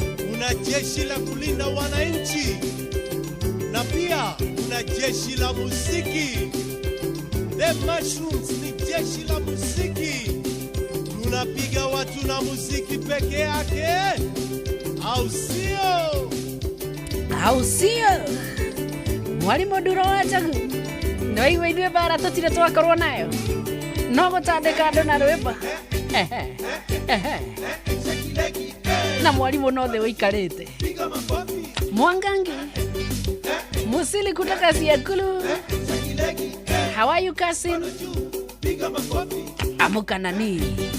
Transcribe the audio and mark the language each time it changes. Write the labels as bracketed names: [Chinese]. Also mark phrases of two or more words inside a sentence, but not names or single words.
[Swahili] Kuna jeshi la kulinda wananchi. Na pia kuna jeshi la muziki. The Mushrooms ni jeshi la muziki. Tunapiga watu na muziki peke yake. Au sio? Au sio? Mwalimu Nduro wa Njagu. [Kikuyu] Nĩ waigua ithuĩ mbara tũtirĩ twakorwo nayo. No gũtandĩka andũ na rwĩmbo. Ehe. Ehe. Na mwarimũ no thĩ ũikarĩte. [Swahili] Mwangangi. Musili kutoka Siakulu. [English] How are you, cousin? [Swahili] Amuka nani?